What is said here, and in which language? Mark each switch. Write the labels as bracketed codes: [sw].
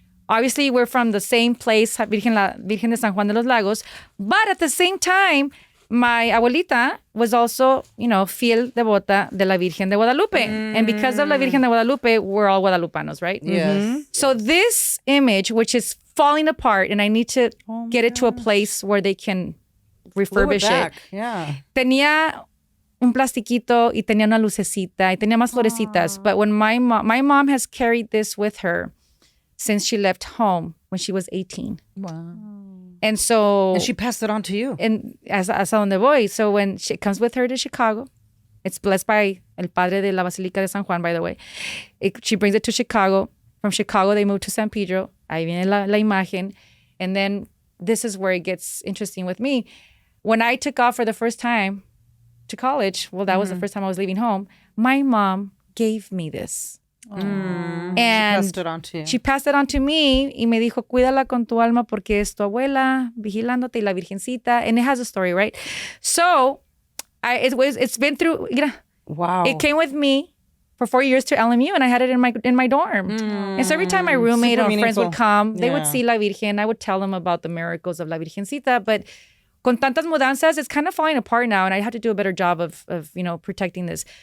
[en] Obviously, we're from the same place, Virgen de San Juan de los Lagos, but at the same time, my abuelita was also, [es] fiel devota de la Virgen de Guadalupe. [en] And because of la Virgen de Guadalupe, we're all Guadalupanos, right? Yes. So this image, which is falling apart, and I need to get it to a place where they can refurbish it. Back. Yeah. [es] Tenía un plastiquito y tenía una lucecita y tenía más florecitas. [en] But when my mom has carried this with her since she left home when she was 18. Wow. And so... And she passed it on to you. And as [es] donde voy. [en] So when she comes with her to Chicago, it's blessed by [es] el padre de [en] la Basílica de San Juan, by the way. She brings it to Chicago. From Chicago, they move to San Pedro. [es] Ahí viene la imagen. [en] And then this is where it gets interesting with me. When I took off for the first time to college, well, that was the first time I was leaving home, my mom gave me this. And She passed it on to you. she passed it on to me [es] y me dijo, cuídala con tu alma porque es tu abuela vigilándote y la virgencita. [en] And it has a story, right? So it's been through, Wow. it came with me for 4 years to LMU, and I had it in my dorm. And so every time my roommate Super or friends would meaningful. come, they would Yeah. see La Virgen. I would tell them about the miracles of La Virgencita. But [es] con tantas mudanzas, [en] it's kind of falling apart now, and I have to do a better job of protecting this.